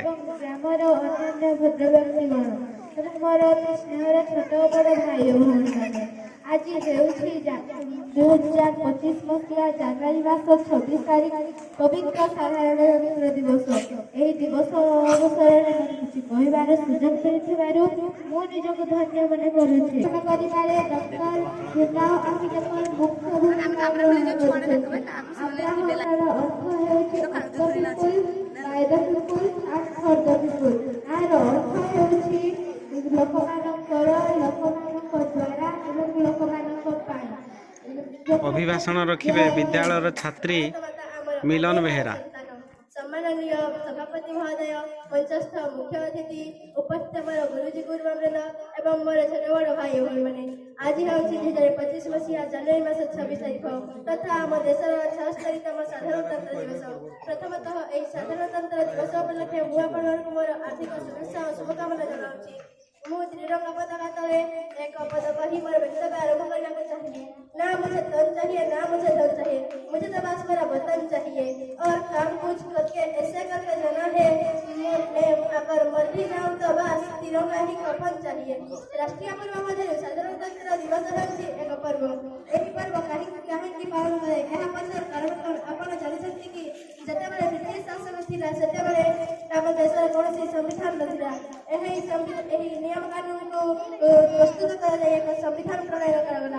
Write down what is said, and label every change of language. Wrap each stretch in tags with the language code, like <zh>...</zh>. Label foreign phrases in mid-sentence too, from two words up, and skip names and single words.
<or>ଗ୍ରାମର ଅନ୍ୟାନ୍ୟ ଭଦ୍ରବ୍ୟକ୍ତିଗଣ ଏବଂ ମୋର ଅତି ସ୍ନେହର ଛୋଟ ବଡ଼ ଭାଇ ଓ ଭଉଣୀମାନେ, ଆଜି ହେଉଛି 2025 ମସିହା ଜାନୁଆରୀ ମାସ 26 ତାରିଖ ପବିତ୍ର ସାଧାରଣତନ୍ତ୍ର ଦିବସ। ଏହି ଦିବସ ଅବସରରେ ମୋତେ କିଛି କହିବାର ସୁଯୋଗ ମିଳିଥିବାରୁ ମୁଁ ନିଜକୁ ଧନ୍ୟ ମନେ କରୁଛି। କରିବାରେ ଡକ୍ଟର ଭୀମରାଓ ଆମ୍ବେଦକର ମୁଖ୍ୟ ଭୂମିକା ଗ୍ରହଣ କରିଛନ୍ତି। ଆବ୍ରାହମର ଅର୍ଥ ହେଉଛି</or> <en>by the people and for the people।</en> <or>ଏହାର ଅର୍ଥ ହେଉଛି ଲୋକମାନଙ୍କର, ଲୋକମାନଙ୍କ ଦ୍ୱାରା ଏବଂ ଲୋକମାନଙ୍କ ପାଇଁ। ଅଭିଭାଷଣ ରଖିବେ ବିଦ୍ୟାଳୟର ଛାତ୍ରୀ ମିଲନ ବେହେରା। ସମ୍ମାନନୀୟ ସଭାପତି ମହୋଦୟ, ମଞ୍ଚସ୍ଥ ମୁଖ୍ୟ ଅତିଥି, ଉପସ୍ଥିତ ମୋର ଗୁରୁଜୀ ଗୁରୁବୃନ୍ଦ ଏବଂ ମୋର ଛୋଟ ବଡ଼ ଭାଇ ଓ ଭଉଣୀମାନେ, ଆଜି ହେଉଛି 2025 ମସିହା ଜାନୁଆରୀ ମାସ 26 ତାରିଖ ତଥା ଆମ ଦେଶର 76ତମ ସାଧାରଣତନ୍ତ୍ର ଦିବସ। ପ୍ରଥମତଃ ଏହି ସାଧାରଣତନ୍ତ୍ର ଦିବସ ଉପଲକ୍ଷେ ମୁଁ ଆପଣମାନଙ୍କୁ ମୋର ଆର୍ଥିକ ଶୁଭେଚ୍ଛା ଓ ଶୁଭକାମନା ଜଣାଉଛି। ମୁଁ ତ୍ରିରଙ୍ଗା ପତାକା ତଳେ ଏକ ପଦ କହି ମୋର ବକ୍ତବ୍ୟ ଆରମ୍ଭ କରିବାକୁ ଚାହିଁବି।</or> <hi>ना मुझे धन चाहिए, ना मुझे धन चाहिए, मुझे तो बस मेरा वतन चाहिए और काम कुछ करके ऐसे करके जाना है मैं अगर मर भी जाऊँ तो बस तिरंगा ही कफन चाहिए।</hi> <or>ରାଷ୍ଟ୍ରୀୟ ପର୍ବ ମଧ୍ୟ ସାଧାରଣତନ୍ତ୍ର ଦିବସ ହେଉଛି ଏକ ପର୍ବ। ଏହି ପର୍ବ କାହିଁକି ପାଳନ କରେ ଏହା ପଛର କାରଣ କ'ଣ ଆପଣ ଜାଣିଛନ୍ତି କି? ଯେତେବେଳେ ବ୍ରିଟିଶ ଶାସନ ଥିଲା ସେତେବେଳେ ଆମ ଦେଶରେ କୌଣସି ସମ୍ବିଧାନ ନଥିଲା। ଏହି ନିୟମ କାନୁନକୁ ପ୍ରସ୍ତୁତ କରାଯାଇ ଏକ ସମ୍ବିଧାନ ପ୍ରଣୟନ କରାଗଲା।</or>